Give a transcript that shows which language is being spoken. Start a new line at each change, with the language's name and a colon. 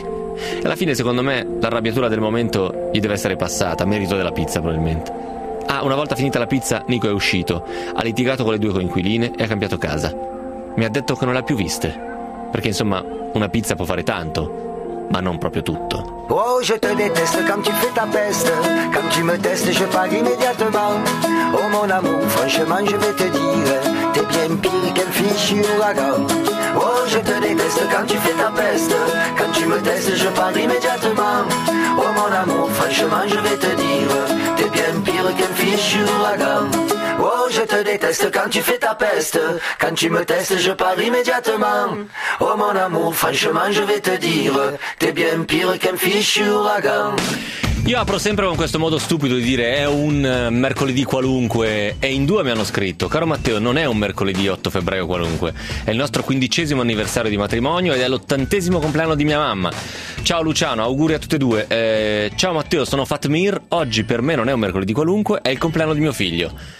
Italian: E alla fine, secondo me, l'arrabbiatura del momento gli deve essere passata, merito della pizza probabilmente. Ah, una volta finita la pizza, Nico è uscito, ha litigato con le due coinquiline e ha cambiato casa. Mi ha detto che non le ha più viste, perché insomma, una pizza può fare tanto, ma non proprio tutto.
French: Oh, je te déteste quand tu fais ta peste, quand tu me testes, je pars immédiatement. Oh mon amour, franchement, je vais te dire, t'es bien pire qu'un fichu ouragan. Oh, je te déteste quand tu fais ta peste, quand tu me testes, je pars immédiatement. Oh mon amour, franchement, je vais te dire, t'es bien pire qu'un fichu ouragan. Oh, je te déteste quand tu fais ta peste, quand tu me testes, je pars immédiatement. Oh mon amour, franchement, je vais te dire, t'es bien pire qu'un fichu ouragan.
Italian: Io apro sempre con questo modo stupido di dire è un mercoledì qualunque, e in due mi hanno scritto: caro Matteo, non è un mercoledì 8 febbraio qualunque, è il nostro 15° anniversario di matrimonio ed è l'80° compleanno di mia mamma. Ciao Luciano, auguri a tutte e due. Ciao Matteo, sono Fatmir, oggi per me non è un mercoledì qualunque, è il compleanno di mio figlio.